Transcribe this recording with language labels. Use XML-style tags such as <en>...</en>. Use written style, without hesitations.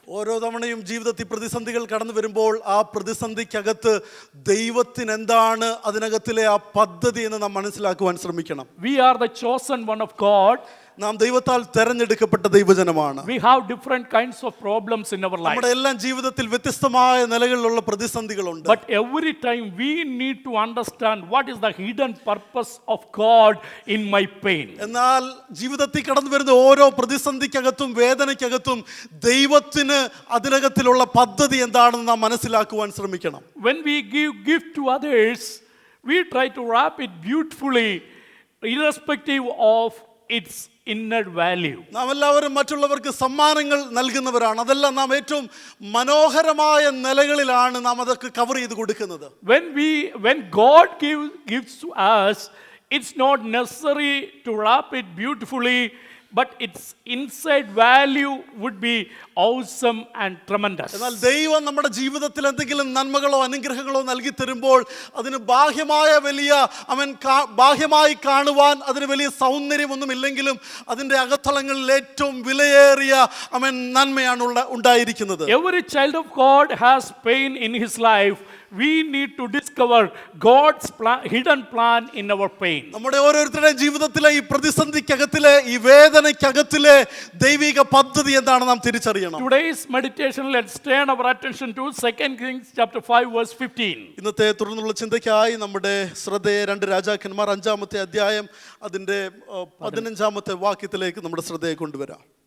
<ml>ഓരോ തവണയും ജീവിതത്തിൽ പ്രതിസന്ധികൾ കടന്നു വരുമ്പോൾ ആ പ്രതിസന്ധിക്കകത്ത് ദൈവത്തിന് എന്താണ് അതിനകത്തിലെ ആ പദ്ധതി എന്ന് നാം മനസ്സിലാക്കുവാൻ ശ്രമിക്കണം.</ml> <en>We are the chosen one of God.</en> <ml>നാം ദൈവത്താൽ തെരഞ്ഞെടുക്കപ്പെട്ട ദൈവജനമാണ്.</ml> <en>We have different kinds of problems in our life.</en> <ml>നമ്മുടെ എല്ലാം ജീവിതത്തിൽ വ്യത്യസ്തമായ നിലകളിലുള്ള പ്രതിസന്ധികളുണ്ട്.</ml> <en>But every time we need to understand what is the hidden purpose of God in my pain.</en> <ml>എന്നാൽ ജീവിതത്തിൽ കടന്നു വരുന്ന ഓരോ പ്രതിസന്ധിക്കകത്തും വേദനയ്ക്കകത്തും ദൈവത്തിന് അതിനകത്തിലുള്ള പദ്ധതി എന്താണെന്ന് നാം മനസ്സിലാക്കുവാൻ ശ്രമിക്കണം.</ml> <en>When we give gift to others, we try to wrap it beautifully, irrespective of its inner value.</en> <ml>നാം എല്ലാവരും മറ്റുള്ളവർക്ക് സമ്മാനങ്ങൾ നൽകുന്നവരാണ്. അതെല്ലാം നാം ഏറ്റവും മനോഹരമായ നിലകളിലാണ് നാം അതൊക്കെ കവർ ചെയ്ത് കൊടുക്കുന്നത്.</ml> <en>When God gives to us, it's not necessary to wrap it beautifully, but its inside value would be awesome and tremendous.</en> <ml>എന്നാൽ ദൈവം നമ്മുടെ ജീവിതത്തിൽ എന്തെങ്കിലും നന്മകളോ അനുഗ്രഹങ്ങളോ നൽകി തരുമ്പോൾ അതിന് ബാഹ്യമായ വലിയ ബാഹ്യമായി കാണുവാൻ അതിന് വലിയ സൗന്ദര്യമൊന്നും ഇല്ലെങ്കിലും അതിൻ്റെ അകത്തളങ്ങളിൽ ഏറ്റവും വിലയേറിയ നന്മയാണ് ഉണ്ടായിരിക്കുന്നത്.</ml> <en>Every child of God has pain in his life. We need to discover God's hidden plan in our pain.</en> <ml>നമ്മുടെ ഓരോരുത്തരുടെയും ജീവിതത്തിലെ ഈ പ്രതിസന്ധിക്കകത്തിലെ ഈ വേദനയ്ക്കകത്തിലെ ദൈവിക പദ്ധതി എന്താണ് നാം തിരിച്ചറിയണം.</ml> <en>Today's meditation, let's turn our attention to 2 Kings chapter 5 verse 15.</en> <ml>ഇന്നത്തെ തുടർന്നുള്ള ചിന്തയ്ക്കായി നമ്മുടെ ശ്രദ്ധയെ 2 രാജാക്കന്മാർ 5-ാമത്തെ അധ്യായം അതിന്റെ 15-ാമത്തെ വാക്യത്തിലേക്ക് നമ്മുടെ ശ്രദ്ധയെ കൊണ്ടുവരാം.</ml>